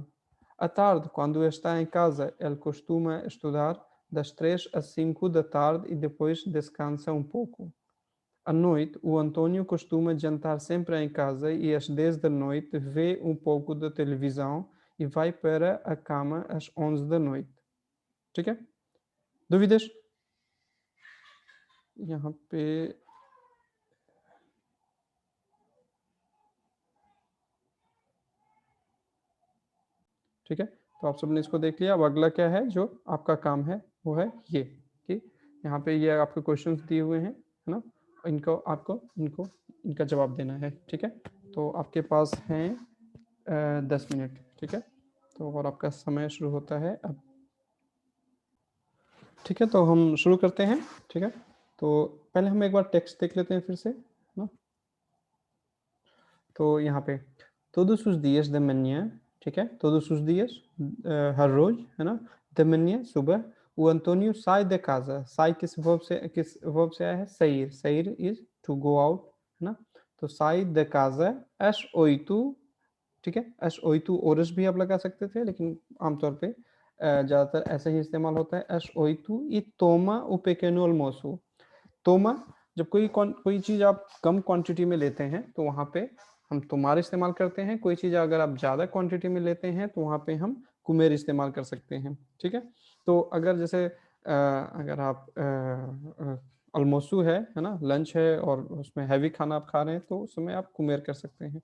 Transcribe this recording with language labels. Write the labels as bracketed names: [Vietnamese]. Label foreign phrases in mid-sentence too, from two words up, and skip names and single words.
[Portuguese] À tarde, quando está em casa, ele costuma estudar das 3 às 5 da tarde e depois descansa um pouco. À noite, o Antônio costuma jantar sempre em casa e às 10 da noite vê um pouco de televisão e vai para a cama às 11 da noite. [Hindi] ठीक है? Dúvidas? यहाँ पे ठीक है, तो आप सबने इसको देख लिया। अब अगला क्या है जो आपका काम है, वो है ये कि यहाँ पे ये आपके क्वेश्चंस दिए हुए हैं, है ना, इनको आपको इनका जवाब देना है, ठीक है। तो तो आपके पास हैं 10 मिनट, ठीक है। तो और आपका समय शुरू होता है अब, ठीक है। तो हम शुरू करते हैं, ठीक है। तो पहले हम एक बार टेक्स्ट देख लेते हैं फिर से, है ना। [Portuguese] तो यहाँ पे todos os dias da manhã, [Hindi] ठीक है, [Portuguese] todos os dias, [Hindi] हर रोज, है ना, [Portuguese] da manhã, सुबह, o Antônio sai da casa, sai [Hindi] किस verb से आया है, [Portuguese] sair, sair [English] is to go out, [Hindi] है ना। [Portuguese] तो sai da casa às 8, [Hindi] ठीक है। [Portuguese] às 8 horas [Hindi] भी आप लगा सकते थे, लेकिन आमतौर पे ज़्यादातर ऐसे ही इस्तेमाल होता है, [Portuguese] às 8 e toma o pequeno almoço। [Hindi] तोमा, जब कोई चीज़ आप कम क्वांटिटी में लेते हैं तो वहाँ पे हम तुम्हारा इस्तेमाल करते हैं। कोई चीज़ अगर आप ज़्यादा क्वांटिटी में लेते हैं तो वहाँ पे हम कुमेर इस्तेमाल कर सकते हैं, ठीक है। तो अगर जैसे अगर आप अलमोसू है ना, लंच है और उसमें हैवी खाना आप खा रहे हैं तो उसमें आप कुमेर कर सकते हैं।